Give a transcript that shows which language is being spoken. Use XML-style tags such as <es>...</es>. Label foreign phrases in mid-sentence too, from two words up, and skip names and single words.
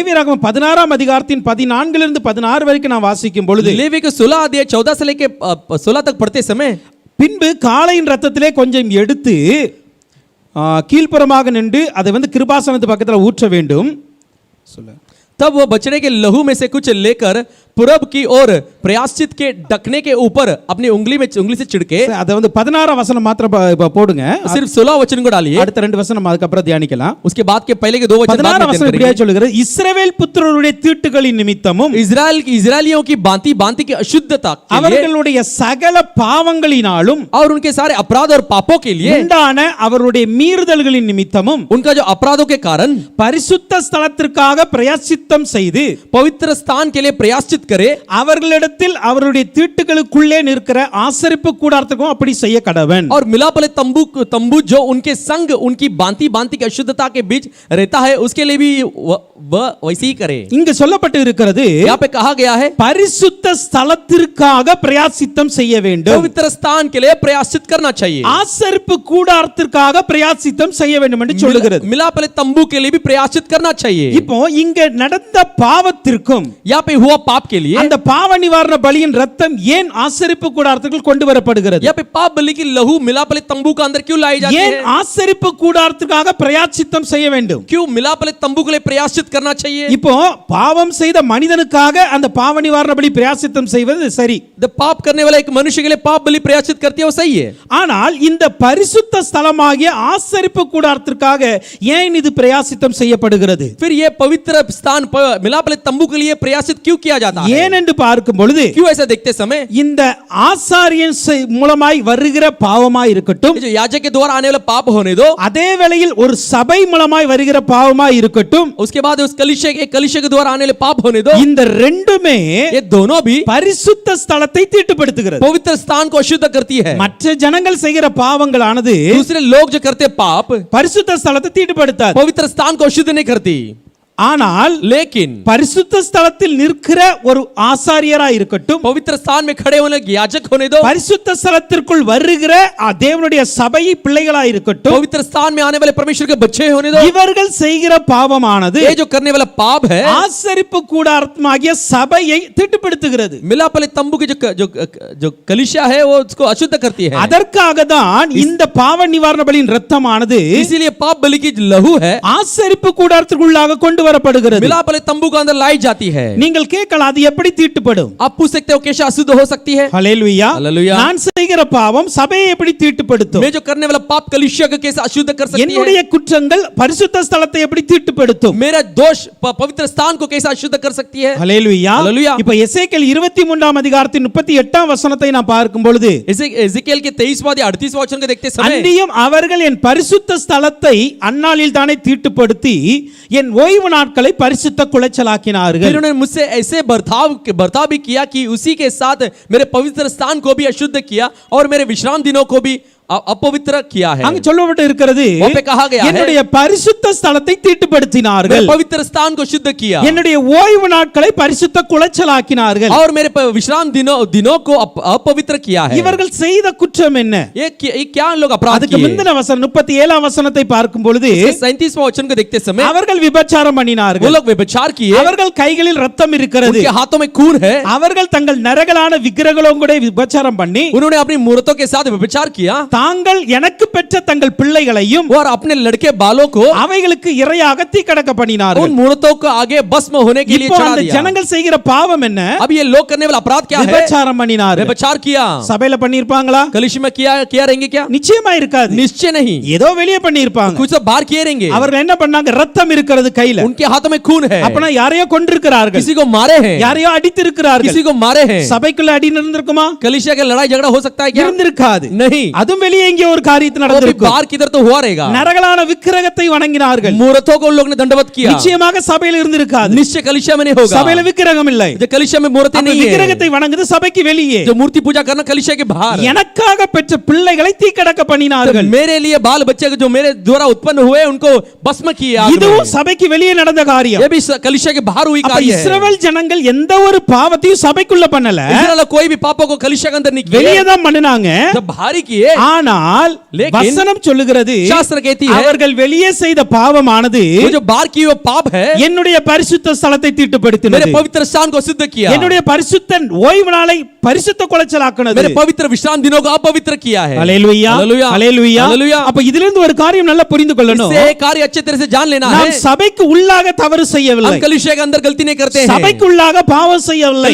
<ta>லேவியராகமம் 16ஆம் அதிகாரத்தின் 14 இருந்து 16 வரைக்கும் நாம் வாசிக்கும் பொழுது</ta> <hi>लेवी के 16 अध्याय 14 से लेके 16 तक पढ़ते समय</hi> <ta>பின்பு காளையின் இரத்தத்திலே கொஞ்சம் எடுத்து கீழ்ப்புறமாக நின்று அதை கிருபாசனத்து பக்கத்தில் ஊற்ற வேண்டும்.</ta> <hi>तब वो बछड़े के लहू में से कुछ लेकर पूरब की ओर प्रयाश्चित के ढकने के ऊपर अपनी उंगली से छिड़के.</hi> <ta>அதை 16ஆம் வசனம் மாத்திரம் போடுங்க.</ta> <hi>सिर्फ 16 वचन को डालिए.</hi> <ta>அடுத்த ரெண்டு வசனம் அதுக்கு அப்புறம் தியானிக்கலாம்.</ta> <hi>उसके बाद के पहले के 2 वचन बाद में अध्ययन करेंगे.</hi> <ta>சொல்லுகிறது இஸ்ரவேல் புத்திரருடைய தீட்டுகளின் நிமித்தமும்</ta> <hi>इस्राएलियों की भांति की अशुद्धता के लिए</hi> <ta>அவர்களுடைய சகல பாவங்களினாலும்</ta> <hi>और उनके सारे अपराध और पापों के लिए</hi> <ta>உண்டான அவருடைய மீறுதல்களின் நிமித்தமும்</ta> <hi>उनका जो अपराधों के कारण</hi> <ta>பரிசுத்த ஸ்தலத்திற்காக பிரயாசித்தம் செய்து</ta> <hi>पवित्र स्थान के लिए प्रयाश्चित करे.</hi> <ta>அவர்களிடத்தில் அவருடைய தீட்டுகளுக்குள்ளே நிற்கிற ஆசரிப்பு கூடாரத்துக்கும் அப்படி செய்ய கடவன்.</ta> <hi>और मिलापले तंबू जो उनके संग उनकी भांति की अशुद्धता के बीच रहता है उसके लिए भी वह वैसे ही करे।</hi> <ta>இங்க சொல்லப்பட்டு இருக்கிறது</ta> <hi>यहाँ पे कहा गया है</hi> <ta>பரிசுத்த ஸ்தலத்திற்காக பிரயாசித்தம் செய்ய வேண்டும்.</ta> <hi>पवित्र स्थान के लिए प्रयासित करना चाहिए।</hi> <ta>ஆசரிப்பு கூடாரத்திற்காக பிரயாசித்தம் செய்ய வேண்டும் என்று சொல்லுகிறது.</ta> <hi>मिलाप वाले तंबू के लिए भी प्रयासित करना चाहिए।</hi> <ta>இப்போ இங்க நடந்த பாவத்திற்கும்</ta> <hi>यहाँ पे हुआ पाप के लिए</hi> <ta>அந்த பாவ நிவாரண பலியின் ரத்தம் ஏன் ஆசரிப்பு கூடாரத்துக்குள் கொண்டு வரப்படுகிறது?</ta> <hi>यहाँ पे पाप बलि की लहू मिलाप वाले तंबू के अंदर क्यों लाई जाती</hi> <ta>ஏன்</ta> <hi>है?</hi> <ta>ஆசரிப்பு கூடாரத்துக்காக பிரயாசித்தம் செய்ய வேண்டும்?</ta> <hi>क्यों मिलाप वाले तंबू के लिए प्रयासित करना चाहिए?</hi> <ta>இப்போ பாவம் செய்த மனிதனுக்காக அந்த பாவ நிவாரண பலி பிரயாசித்தம் செய்வது சரி.</ta> <hi>The पाप करने वाला एक मनुष्य के लिए पाप बलि प्रयासित करती है वो सही है।</hi> <ta>ஆனால் இந்த பரிசுத்த ஸ்தலமாகிய ஆசரிப்பு கூடாரத்திற்காக ஏன் இது பிரயாசித்தம் செய்யப்படுகிறது?</ta> <hi>फिर ये पवित्र स्थान मिलाप वाले तंबू के लिए प्रयासित क्यों किया जाता है?</hi> <ta>ஏன் என்று பார்க்கும் பொழுது</ta> <hi>क्यों ऐसा देखते समय</hi> <ta>இந்த ஆசாரியன் மூலமாய் வருகிற பாவமாய் இருக்கட்டும்,</ta> <hi>जो याजक के द्वारा आने वाला पाप होने दो,</hi> <ta>அதே வேளையில் ஒரு சபை மூலமாய் வருகிற பாவமாய் இருக்கட்டும்,</ta> <hi>उसके बाद उस कलीसिया के द्वारा आने वाले पाप होने दो,</hi> <ta>இந்த ரெண்டுமே</ta> <hi>ये दोनों भी</hi> <ta>பரிசுத்த ஸ்தலத்தை தீட்டுப்படுத்துகிறது.</ta> <hi>पवित्र स्थान को अशुद्ध करती है।</hi> <ta>மற்ற ஜனங்கள் செய்கிற பாவங்களானது</ta> <hi>दूसरे लोग जो करते पाप</hi> <ta>பரிசுத்த ஸ்தலத்தை தீட்டுப்படுத்தாது.</ta> <hi>पवित्र स्थान को अशुद्ध नहीं करती,</hi> <ta>ஆனால்</ta> <hi>लेकिन</hi> <ta>பரிசுத்த ஸ்தலத்தில் நிற்கிற ஒரு ஆசாரியரா இருக்கட்டும்,</ta> <hi>पवित्र स्थान में खड़े होने याजक होने दो,</hi> <ta>பரிசுத்த ஸ்தலத்திற்குள் வருகிற தேவனுடைய சபை பிள்ளைகளா இருக்கட்டும்,</ta> <hi>पवित्र स्थान में आने वाले परमेश्वर के बच्चे होने दो,</hi> <ta>இவர்கள் செய்கிற பாவமானது</ta> <hi>ये जो करने वाला पाप है</hi> <ta>ஆசரிப்பு கூடாரமாகிய சபையை தீட்டுப்படுத்துகிறது.</ta> <hi>मिलाप वाले तंबू की जो कलीसिया है वो उसको अशुद्ध करती है।</hi> <ta>அதற்காக தான் இந்த பாவ நிவாரண பலியின் இரத்தமானது</ta> <hi>इसीलिए पाप बलि की लहू है</hi> <ta>ஆசரிப்பு கூடாரத்திற்குள்ளாக கொண்டு வரப்படுகிறது.</ta> <hi>मिलाप वाले तंबू के अंदर लाई जाती है।</hi> <ta>நீங்கள் கேட்கலாம், அது எப்படி தீட்டுப்படும்?</ta> <hi>आप पूछ सकते हो कैसे अशुद्ध हो सकती है?</hi> <ta>ஹல்லேலூயா.</ta> <hi>ஹல்லேலூயா.</hi> <ta>நான் செய்கிற பாவம் சபையை எப்படி தீட்டுப்படுத்தும்?</ta> <hi>मैं जो करने वाला पाप कलीसिया को कैसे अशुद्ध कर सकती है?</hi> <ta>என்னுடைய குற்றங்கள் பரிசுத்த ஸ்தலத்தை எப்படி தீட்டுப்படுத்தும்?</ta> <hi>मेरा दोष पवित्र स्थान को कैसे अशुद्ध कर सकती है?</hi> <ta>ஹல்லேலூயா.</ta> <hi>ஹல்லேலூயா.</hi> <ta>இப்ப எசேக்கியேல் 23ஆம் அதிகாரத்தின் 38ஆம் வசனத்தை நான் பார்க்கும் பொழுது,</ta> <hi>एजेकिएल के 23वां 38वां वचन को देखते समय</hi> <ta>அன்றியும் அவர்கள் என் பரிசுத்த ஸ்தலத்தை அந்நாளில் தானே தீட்டுப்படுத்தி என் ஓய்வு நாட்களை பரிசுத்த குலைச்சலாக்கினார்கள்.</ta> <hi>फिर उन्होंने मुझसे ऐसे बर्ताव भी किया कि उसी के साथ मेरे पवित्र स्थान को भी अशुद्ध किया और मेरे विश्राम दिनों को भी अपवित्र किया है।</hi> <ta>அங்க சொல்லப்பட்டு இருக்கிறது,</ta> <hi>वहाँ पे कहा गया है</hi> <ta>என்னுடைய பரிசுத்த ஸ்தலத்தை தீட்டுப்படுத்தினார்கள்,</ta> <hi>मेरे पवित्र स्थान को शुद्ध किया</hi> <ta>என்னுடைய ஓய்வு நாட்களை பரிசுத்த குலைச்சலாக்கினார்கள்.</ta> <hi>और मेरे विश्राम दिनों को अपवित्र किया है।</hi> <ta>இவர்கள் செய்த குற்றம் என்ன?</ta> <hi>ये क्या लोग अपराध</hi> <ta>அதுக்கு</ta> <hi>किए?</hi> <ta>முந்தின வசனம் 37ஆம் வசனத்தை பார்க்கும் பொழுது,</ta> <hi>37वां वचन को देखते समय</hi> <ta>அவர்கள் விபச்சாரம்</ta> <hi>वो</hi> <ta>பண்ணினார்கள்,</ta> <hi>लोग व्यभिचार किए,</hi> <ta>அவர்கள் கைகளில் ரத்தம் இருக்கிறது,</ta> <hi>उनके हाथों में खून है,</hi> <ta>அவர்கள் தங்கள் நரகலான விக்கிரகளோடு கூட விபச்சாரம் பண்ணி</ta> <hi>उन्होंने अपनी मूर्तों के साथ व्यभिचार किया</hi> <ta>தாங்கள் எனக்கு பெற்ற தங்கள் பிள்ளைகளையும்</ta> <hi>और अपने लड़के बालों को</hi> <ta>அவைகளுக்கு இரையாக தீக்கடக்க பண்ணினார்கள்.</ta> <hi>उन मूर्तों को आगे भस्म होने के लिए</hi> <ta>இப்போ</ta> <hi>चढ़ा</hi> <ta>அந்த</ta> <hi>दिया।</hi> <ta>ஜனங்கள் செய்கிற பாவம் என்ன?</ta> <hi>अब ये लोग करने वाला अपराध क्या है?</hi> <ta>விபச்சாரம் பண்ணினார்கள்.</ta> <hi>व्यभिचार किया।</hi> <ta>சபையில பண்ணிருப்பாங்களா?</ta> <hi>कलीसिया में किया रहेंगे क्या?</hi> <ta>நிச்சயமா இருக்காது.</ta> <hi>निश्चय नहीं,</hi> <ta>ஏதோ வெளியே பண்ணிருப்பாங்க.</ta> <hi>कुछ तो बाहर किए रहेंगे।</hi> <ta>அவர்கள் என்ன பண்ணாங்க? ரத்தம் இருக்கிறது கையில.</ta> <hi>उनके हाथों में खून है,</hi> <ta>அப்பனா யாரையோ கொன்றிருக்கிறார்கள்,</ta> <hi>किसी को मारे हैं,</hi> <ta>யாரையோ அடித்திருக்கிறார்கள்.</ta> <hi>किसी को मारे हैं।</hi> <ta>சபைக்குள்ள அடி நடந்திருக்குமா?</ta> <hi>कलीसिया के लड़ाई झगड़ा हो सकता है क्या?</hi> <ta>இருந்திருக்காது.</ta> <hi>नहीं,</hi> <ta>அதுவும் வெளியே எங்கே ஒரு காரியத்தை</ta> <hi>वो भी</hi> <ta>நடந்திருக்கும்.</ta> <hi>बाहर किधर तो हुआ रहेगा।</hi> <ta>நரகலான விக்கிரகத்தை வணங்கினார்கள்.</ta> <hi>मूर्तों को उन लोग ने दंडवत किया।</hi> <ta>நிச்சயமாக சபையில இருந்திருக்காது.</ta> <hi>निश्चय कलीसिया में नहीं होगा।</hi> <ta>சபையில விக்கிரகம் இல்லை.</ta> <hi>जो कलीसिया में मूर्ति</hi> <ta>அப்ப</ta> <hi>नहीं है,</hi> <ta>விக்கிரகத்தை வணங்குது சபைக்கு வெளியே.</ta> <hi>जो मूर्ति पूजा करना कलीसिया के बाहर।</hi> <ta>எனக்காக பெற்ற பிள்ளைகளை தீக்கடக்க</ta> <hi>तो</hi> <ta>பண்ணினார்கள்.</ta> <hi>मेरे लिए बाल बच्चे जो मेरे द्वारा उत्पन्न हुए उनको भस्म किया।</hi> <ta>இதுவும் சபைக்கு வெளியே நடந்த காரியம்.</ta> <hi>ये भी कलीसिया के बाहर हुई</hi> <ta>அப்ப</ta> <hi>कार्य है।</hi> <ta>இஸ்ரவேல் ஜனங்கள் எந்த ஒரு பாவத்தையும் சபைக்குள்ள பண்ணல,</ta> <hi>इस्राएल कोई भी पापों को कलीसिया के अंदर नहीं किए,</hi> <ta>வெளியே தான் பண்ணினாங்க.</ta> <hi>जब बाहरी किए।</hi> <ta>ஆனால்</ta> <hi>लेकिन</hi> <ta>வசனம் சொல்லுகிறது,</ta> <hi>शास्त्र कहती है</hi> <ta>அவர்கள் வெளியே செய்த பாவமானது</ta> <hi>वो जो बाहर की वो पाप है</hi> <ta>என்னுடைய பரிசுத்த ஸ்தலத்தை</ta> <hi>मेरे</hi> <ta>தீட்டுப்படுத்தினது,</ta> <hi>पवित्र स्थान को सिद्ध किया,</hi> <ta>என்னுடைய பரிசுத்த ஓய்வு நாளை பரிசுத்த குலைச்சலாக்குனது.</ta> <hi>मेरे पवित्र विश्राम दिनों को अपवित्र किया है।</hi> <ta>ஹல்லேலூயா,</ta> <hi>ஹல்லேலூயா,</hi> <ta>ஹல்லேலூயா.</ta> <hi>ஹல்லேலூயா।</hi> <ta>அப்ப இதிலிருந்து ஒரு காரியம் நல்லா புரிந்து கொள்ளணும்.</ta> <hi>इससे एक कार्य अच्छे तरह से जान लेना है।</hi> <ta>நாம் சபைக்கு உள்ளாக தவறு செய்யவில்லை,</ta> <hi>हम कलीसिया के अंदर गलती नहीं करते हैं,</hi> <ta>சபைக்கு உள்ளாக பாவம் செய்யவில்லை,</ta>